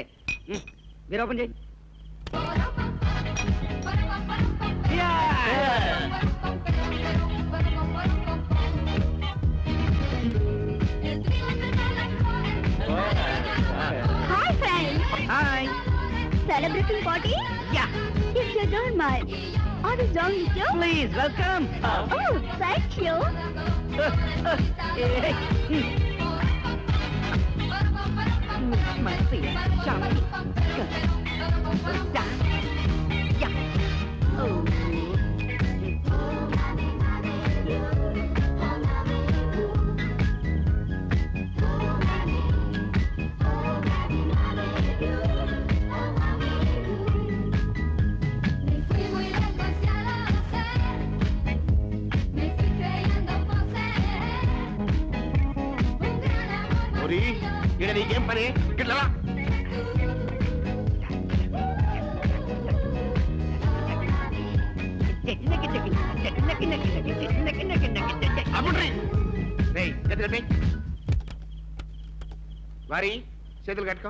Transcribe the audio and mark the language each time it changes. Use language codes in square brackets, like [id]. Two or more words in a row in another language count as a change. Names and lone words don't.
[te] మీరు ఓపెన్ చేయి. [en] Hi friends. హాయ్. Celebrating party? Yeah. If you don't mind, I will join with you. Please welcome. Oh, thank you. My sweet Shanti. Yeah. Oh. [es] Me fui muy lejos y ya lo sé. Me fui creyendo poseer un gran amor [te] పోరి ఇక్కడ నీకేం పని? గిట్లా రా. అప్పుడ్రి. రేయ్, చేతులు కట్టేయ్. వారి చేతులు కట్టుకో.